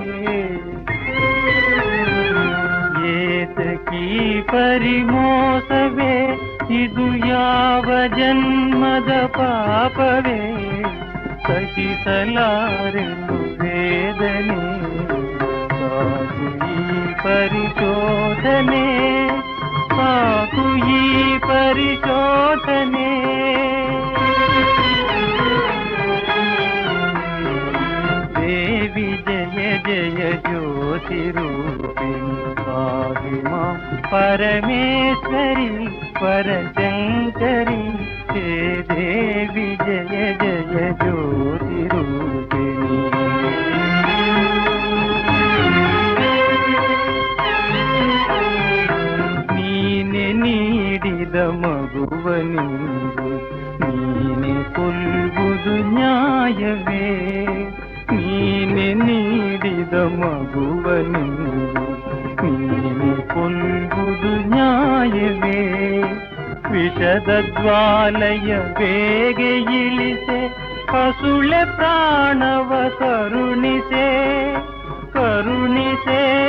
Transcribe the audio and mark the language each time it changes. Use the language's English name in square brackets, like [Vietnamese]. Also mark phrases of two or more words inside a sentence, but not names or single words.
[Kannada] ಏತಕೀ ಪರಿಮೋಸವೇ ಇದು ಯಾವ ಜನ್ಮದ ಪಾಪವೇ ಸಹಿಸಲಾರೆನು ವೇದನೆ ಸಾಕು ಈ ಪರಿಶೋಧನೆ ಸಾಕು ಈ ಪರಿಶೋಧನೆ [Sanskrit] ದೇವಿ ಜಯ ಜಯ ಜ್ಯೋತಿರೂಪಿಣಿ ಪಾಹಿ ಮಾಂ ಪರಮೇಶ್ವರಿ ಪರಶಂಕರಿ हे देवी जय जय ज्योतिरूपिणि [Kannada] ನೀನೆ ನೀಡಿದ ಮಗುವನಿಂದು ನೀನೆ ಕೊಲ್ಲುವುದು ನ್ಯಾಯವೇ ನೀನೆ ನೀಡಿದ ಮಗುವನಿಂದು ನೀನೆ ಕೊಲ್ಲುವುದು ನ್ಯಾಯವೇ ವಿಷದ ಜ್ವಾಲಯ ಬೇಗೆ ಇಳಿಸೆ ಹಸುಳೆ ಪ್ರಾಣವ ಕರುಣಿಸೆ ಕರುಣಿಸೆ